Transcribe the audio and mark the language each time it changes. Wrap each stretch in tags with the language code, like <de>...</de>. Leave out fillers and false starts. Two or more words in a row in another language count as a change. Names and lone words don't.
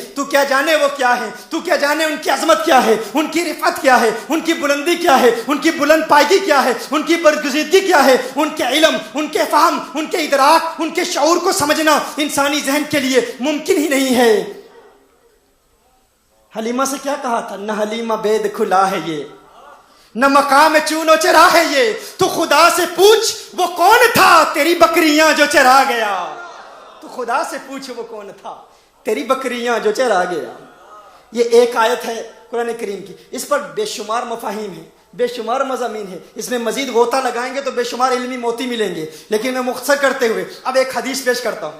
<ur>تو کیا جانے وہ کیا ہے، تو کیا جانے ان کی عظمت کیا ہے، ان کی رفعت کیا ہے، ان کی بلندی کیا ہے، ان کی بلند پائگی کیا ہے، ان کی برگزیدگی کیا ہے، ان کے علم، ان کے فہم، ان کے ادراک، ان کے شعور کو سمجھنا انسانی ذہن کے لیے ممکن ہی نہیں ہے۔ حلیمہ سے کیا کہا تھا؟ نہ حلیمہ بید کھلا ہے یہ، نہ مقام چون و چرا ہے یہ، تو خدا سے پوچھ وہ کون تھا تیری بکریاں جو چرا گیا۔ تو خدا سے پوچھ وہ کون تھا تیری بکریاں جو چرا گیا۔ یہ ایک آیت ہے قرآن کریم کی، اس پر بے شمار مفاہیم ہیں، بے شمار مضامین ہیں، اس میں مزید غوطہ لگائیں گے تو بے شمار علمی موتی ملیں گے، لیکن میں مختصر کرتے ہوئے اب ایک حدیث پیش کرتا ہوں۔</ur>